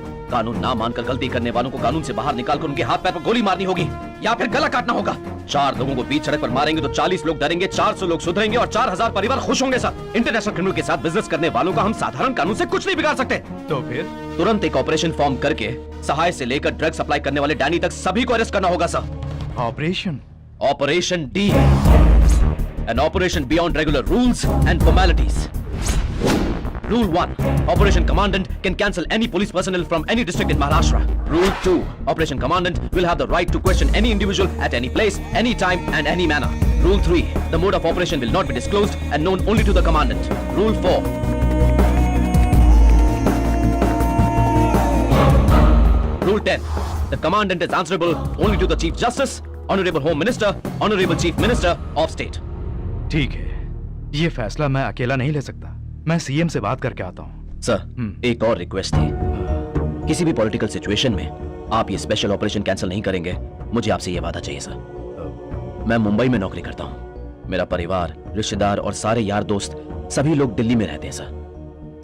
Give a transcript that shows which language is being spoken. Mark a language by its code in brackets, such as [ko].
[hi] कानून ना मानकर गलती करने वालों को कानून से बाहर निकालकर उनके हाथ पैर पर गोली मारनी होगी या फिर गला काटना होगा। 4 लोगों को बीच सड़क पर मारेंगे तो 40 लोग डरेंगे, 400 लोग सुधरेंगे और 4000 परिवार खुश होंगे सर। इंटरनेशनल क्रिमिनल के साथ बिजनेस करने वालों का हम साधारण कानून से कुछ नहीं बिगाड़ सकते। तो फिर तुरंत एक ऑपरेशन फॉर्म करके सहाय से लेकर ड्रग सप्लाई करने वाले डैनी तक सभी को अरेस्ट करना होगा sir. [en] Operation D, an operation beyond regular rules and formalities. Rule 1. Operation Commandant can cancel any police personnel from any district in Maharashtra. Rule 2. Operation Commandant will have the right to question any individual at any place, any time and any manner. Rule 3. The mode of operation will not be disclosed and known only to the Commandant. Rule 4. Rule 10. The Commandant is answerable only to the Chief Justice, Honorable Home Minister, Honorable Chief Minister of State. [hi] ठीक है, ये फैसला मैं अकेला नहीं ले सकता। मैं सीएम से बात करके आता हूँ। सर, एक और रिक्वेस्ट थी। किसी भी पॉलिटिकल सिचुएशन में आप ये स्पेशल ऑपरेशन कैंसिल नहीं करेंगे, मुझे आपसे ये वादा चाहिए सर। मैं मुंबई में नौकरी करता हूँ, मेरा परिवार, रिश्तेदार और सारे यार दोस्त सभी लोग दिल्ली में रहते हैं सर।